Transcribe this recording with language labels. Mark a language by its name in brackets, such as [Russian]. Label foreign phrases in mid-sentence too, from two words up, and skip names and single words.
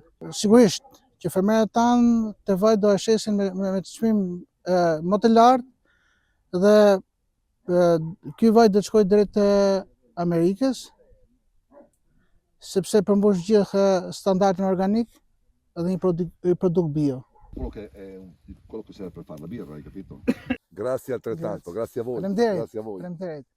[Albanian] Sigurisht që fermerët tanë të vajt do e shesin me të çmim më të lartë, dhe ky vajt do të shkojë drejt Amerikës, sepse përmbush gjithë standardin organik dhe një produkt bio. [Italian] quello che serve per fare la birra, hai capito? Grazie altrettanto, grazie a voi. [Albanian] Faleminderit. [Italian] Grazie a voi. [Albanian] Faleminderit.